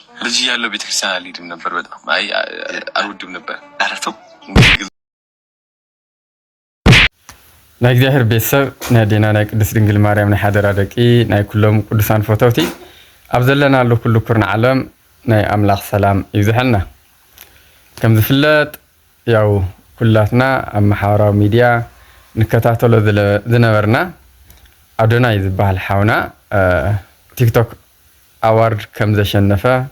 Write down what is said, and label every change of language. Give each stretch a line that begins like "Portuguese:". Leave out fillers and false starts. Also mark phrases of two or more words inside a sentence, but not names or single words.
Amharic: ልጅ ያለው ቤተክርስቲያን አልሄድም ነበር። በጣም አልወድም ነበር። አረተው
Tigrinya: ናይ እግዚአብሔር ቤተሰብ ናይ ዴና ናይ ቅድስት ድንግል ማርያም ናይ ሓደራ ደቂ ናይ ኩሎም ቅዱሳን ፈተውቲ ኣብ ዘለና ኣሎ ኩሉ ኩርና ዓለም ናይ ኣምላኽ ሰላም ይብዝሐልና። ከም ዝፍለጥ ያው ኩላትና ኣብ ማሕበራዊ ሚድያ ንከታተሎ ዝነበርና ኣዶናይ ዝበሃል ሓውና ቲክቶክ ኣዋርድ ከም ዘሸነፈ